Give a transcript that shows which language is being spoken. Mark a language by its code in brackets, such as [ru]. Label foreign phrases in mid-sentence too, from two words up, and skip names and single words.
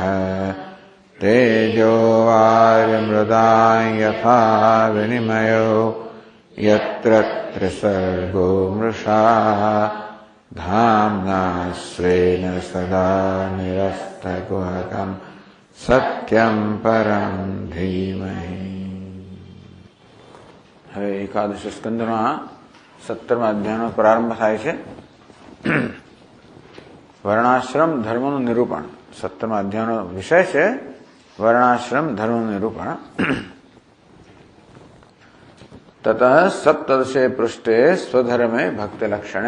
[sa] तेजो वारिमृदां यथा विनिमयो यत्र त्रिसर्गो मृषा धाम्ना स्वेन सदा निरस्तकुहकं सत्यं परं धीमहि। [gu] હવે એકાદશ સ્કંદમાં 17મા અધ્યાયનો પ્રારંભ થાય છે। વર્ણાશ્રમ ધર્મનું નિરૂપણ. 17મા અધ્યાયનો વિષય છે વર્ણાશ્રમ ધર્મનું નિરૂપણ. [sa] તતઃ સપ્તદશે પૃષ્ઠે સ્વધર્મે ભક્તિ લક્ષણે.